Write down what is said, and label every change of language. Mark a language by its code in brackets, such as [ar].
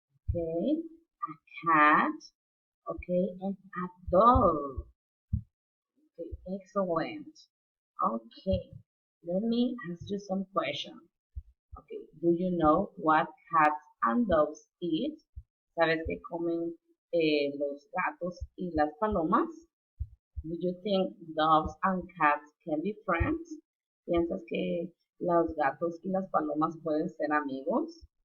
[en] Okay, a cat. Okay, and a dog. Okay, excellent. Okay, let me ask you some questions. Okay, do you know what cats and dogs eat? [es] ¿Sabes qué comen los gatos y las palomas? [en] Do you think dogs and cats can be friends? [es] ¿Piensas que los gatos y las palomas pueden ser amigos?